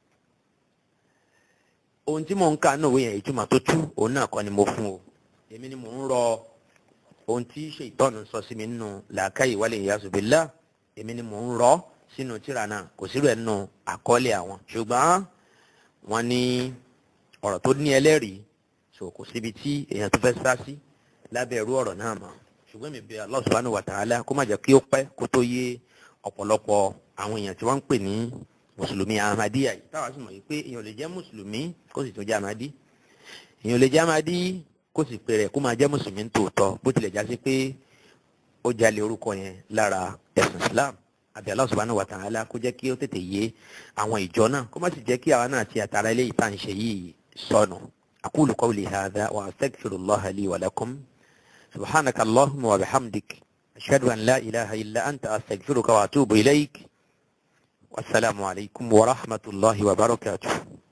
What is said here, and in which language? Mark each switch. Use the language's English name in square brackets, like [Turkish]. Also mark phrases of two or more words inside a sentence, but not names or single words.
[Yoruba] ohun tí mò ń kà náà wé yẹn ìtumọ̀ tó tú òun náà kọ́ ni mo fún o èmi ni mò ń rọ ohun tí ṣètọ́nù sọ sí mi nínú làákàyè [Arabic] والعياذ بالله [Yoruba] èmi ni mò ń rọ sínú tírà náà kò sí rẹ̀ nínú àkọọ́lẹ̀ àwọn ṣùgbọ́n wọ́n ní ọ̀rọ̀ tó ní ẹlẹ́rìí so kò síbi tí èèyàn tó fẹ́ sá sí lábẹ́ ẹ̀rú ọ̀rọ̀ náà mọ̀ ṣùgbọ́n mi bẹ̀ [Arabic] الله سبحانه وتعالى [Yoruba] kó má jẹ́ kí ó pẹ́ kó tó yé ọ̀pọ̀lọpọ̀ àwọn èèyàn tí wọ́n ń pè ní mùsùlùmí Ahmadiyya yìí táwa sì mọ̀ yìí pé èèyàn lè jẹ́ mùsùlùmí kó sì tún jẹ́ Ahmadi èèyàn lè jẹ́ Ahmadi kó sì pè rẹ̀ kó máa jẹ́ mùsùlùmí tòótọ́ bó tilẹ̀ já sí pé ó jalè orúkọ yẹn lára ẹ̀sìn Islam àbí [Arabic] الله سبحانه وتعالى [Yoruba] kó jẹ́ kí ó tètè yé àwọn ìjọ náà kó má sì jẹ́ kí àwa náà ti àtàrà eléyìí tá à ń ṣe yìí sọnù [Arabic] أقول قولي هذا وأستغفر الله لي ولكم سبحانك اللهم وبحمدك أشهد أن لا إله إلا أنت أستغفرك وأتوب إليك والسلام عليكم ورحمة الله وبركاته.